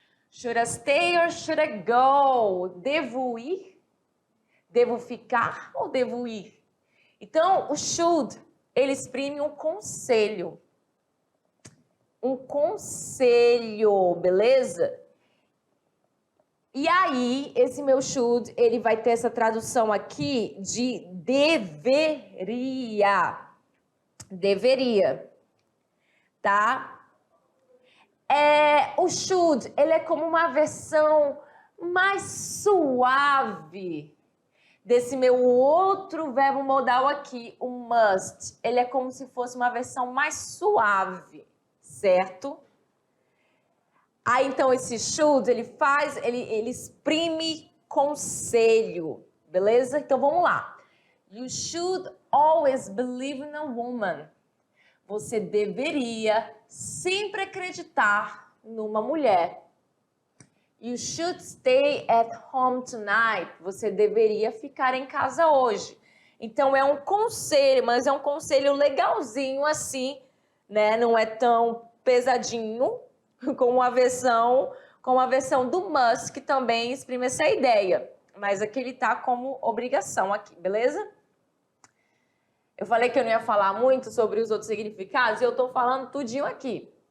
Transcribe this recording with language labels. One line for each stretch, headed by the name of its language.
English: Should I stay or should I go?
Portuguese: Devo ir? Devo ficar ou devo ir? Então, o should, ele exprime um conselho. Um conselho, beleza? E aí, esse meu should, ele vai ter essa tradução aqui de deveria. Deveria. Tá? O should, ele é como uma versão mais suave desse meu outro verbo modal aqui, o must. Ele é como se fosse uma versão mais suave, certo? Aí, então, esse should, ele exprime conselho, beleza? Então, vamos lá.
English: You should always believe in a woman.
Portuguese: Você deveria sempre acreditar numa mulher.
English: You should stay at home tonight.
Portuguese: Você deveria ficar em casa hoje. Então, é um conselho, mas é um conselho legalzinho assim, né? Não é tão pesadinho como a versão do must, que também exprime essa ideia. Mas aqui ele tá como obrigação aqui, beleza? Eu falei que eu não ia falar muito sobre os outros significados e eu tô falando tudinho aqui.